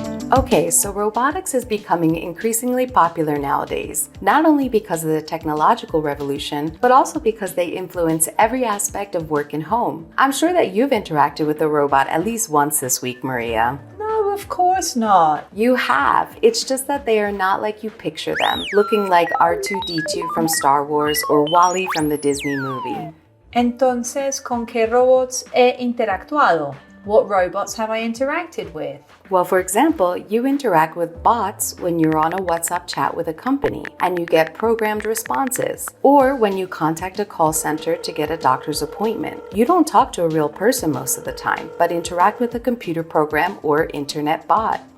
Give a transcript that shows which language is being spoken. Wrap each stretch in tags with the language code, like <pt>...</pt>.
<en>Okay, so robotics is becoming increasingly popular nowadays, not only because of the technological revolution, but also because they influence every aspect of work and home. I'm sure that you've interacted with a robot at least once this week, Maria. No, of course not. You have. It's just that they are not like you picture them, looking like R2-D2 from Star Wars or Wall-E from the Disney movie.</en> <es>Entonces, ¿con qué robots he interactuado?</es> <en>What robots have I interacted with? Well, for example, you interact with bots when you're on a WhatsApp chat with a company and you get programmed responses, or when you contact a call center to get a doctor's appointment. You don't talk to a real person most of the time, but interact with a computer program or internet bot.</en>